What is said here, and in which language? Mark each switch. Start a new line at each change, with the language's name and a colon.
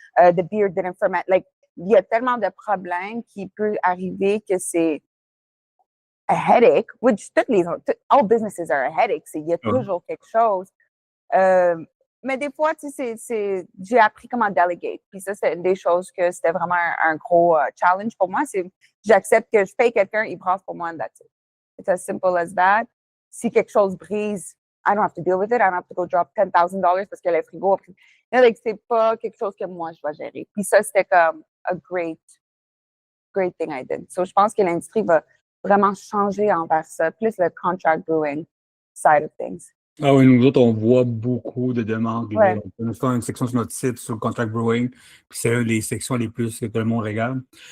English: The beer didn't ferment. Like,
French: il y a tellement de problèmes qui peuvent arriver que c'est
English: a headache, which all businesses are a headache.
French: Il y a toujours quelque chose. Mais des fois, tu sais, j'ai appris comment delegate. Puis ça, c'est une des choses que c'était vraiment un gros challenge pour moi. C'est j'accepte que je paye quelqu'un, il brasse pour moi,
English: and that's it. It's as simple as that.
French: Si quelque chose brise,
English: I don't have to deal with it. I don't have to go drop $10,000
French: parce que le frigo a pris.
English: Like,
French: c'est pas quelque chose que moi, je dois gérer. Puis ça, c'était comme
English: a great thing I did.
French: So, je pense que l'industrie va vraiment changer envers ça, plus le
English: contract brewing side of things.
French: Ah oui, nous autres, on voit beaucoup de demandes. Ouais. On a une section sur notre site sur le contract brewing, puis c'est une des sections les plus que le monde regarde.